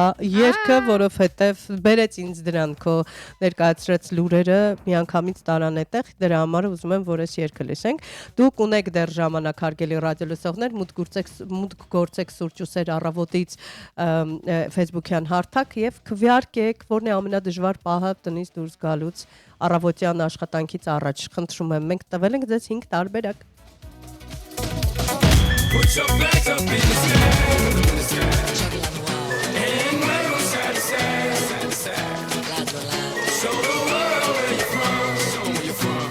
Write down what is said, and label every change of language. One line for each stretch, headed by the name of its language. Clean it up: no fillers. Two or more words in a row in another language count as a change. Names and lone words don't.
Armenian: երգը, որովհետև բերեց ինձ դրան քո ներկայացրած լուրերը միանգամից տարան այդտեղ, դրա համար ուզում եմ որ այս երգը լսենք։ Դուք ունեք դեռ ժամանակ հարգելի ռադիո լսողներ, մուտք գործեք Սուրճ ու Սեր առավոտից Facebook-յան հարթակ եւ քվեարկեք, որն է ամենադժվար պահը տնից դուրս գալուց առավոտյան աշխատանքից առաջ։ Խնդրում եմ, մենք տվել ենք ձեզ 5 տարբերակ։
English: Put your flags up in the sky. And wave them side to side. Show the world where you're from. Show where you're from.